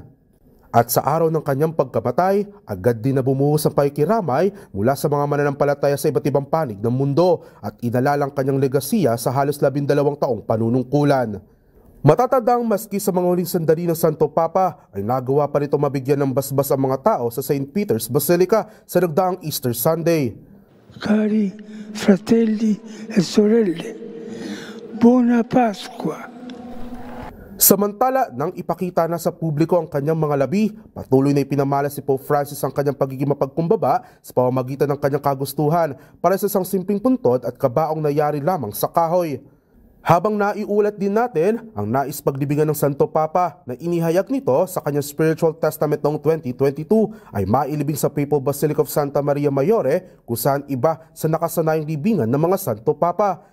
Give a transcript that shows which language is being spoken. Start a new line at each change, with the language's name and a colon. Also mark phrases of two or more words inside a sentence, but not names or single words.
Filipino: At sa araw ng kanyang pagkamatay, agad din na bumuhos ang pakikiramay mula sa mga mananampalataya sa iba't ibang panig ng mundo at inalalang kanyang legasiya sa halos 12 taong panunungkulan. Matatandang maski sa mga huling sandali ng Santo Papa ay nagawa pa nito mabigyan ng basbas ang mga tao sa St. Peter's Basilica sa nagdaang
English: Easter Sunday.
Italian: Cari fratelli e sorelle, buona Pasqua!
Filipino: Samantala, nang ipakita na sa publiko ang kanyang mga labi, patuloy na ipinamala si Pope Francis ang kanyang pagiging mapagkumbaba sa pamamagitan ng kanyang kagustuhan para sa isang simpleng puntod at kabaong nayari lamang sa kahoy. Habang naiulat din natin ang nais paglibingan ng Santo Papa na inihayag nito sa kanyang
English: spiritual testament
Filipino: noong 2022 ay mailibing sa Papal Basilica of Santa Maria Maggiore kung saan iba sa nakasanayang libingan ng mga Santo Papa.